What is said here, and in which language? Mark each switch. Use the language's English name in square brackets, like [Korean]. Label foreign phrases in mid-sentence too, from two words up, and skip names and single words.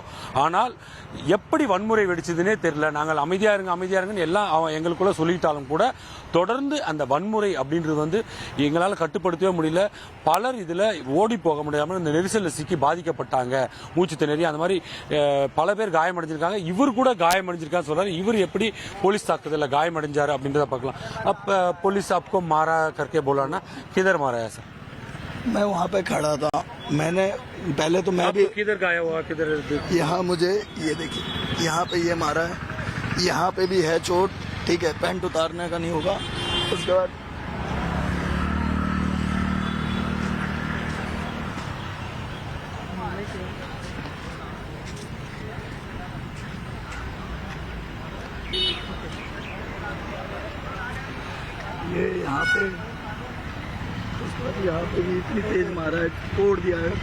[Tamil] ஆனால் எப்படி வன்முறை வெடிச்சதுன்னே தெரியல. நாங்கள் அமைதியா இருங்கன்னு எல்லாம் எங்களுக்குள்ள சொல்லிட்டாலும் கூட தொடர்ந்து அந்த வன்முறை அப்படின்றது வந்து எங்களால் கட்டுப்படுத்தவே முடியல. பலர் இதுல ஓடி போக முடியாமல் இந்த நெரிசலில் சிக்கி பாதிக்கப்பட்டாங்க. மூச்சு திணறி அந்த மாதிரி பல பேர் காயமடைஞ்சிருக்காங்க. இவர் கூட காயமடைஞ்சிருக்கான்னு சொல்றாரு. இவர் எப்படி போலீஸ் தாக்குதலில் காயமடைஞ்சாரு அப்படின்றத பார்க்கலாம். அப்ப போலீஸ் [Hindi] आपको मारा करके बोला ना, किधर मारा है सर? मैं वहाँ पे खड़ा था. मैंने पहले तो मैं भी किधर गाया हुआ, किधर? यहाँ मुझे ये देखिए, यहाँ पे ये मारा है, यहाँ पे भी है चोट. ठीक है, पैंट उतारने का नहीं होगा. उसके बाद ये यहाँ पे, उसके बाद यहाँ पे भी इतनी तेज मारा है, तोड़ दिया है.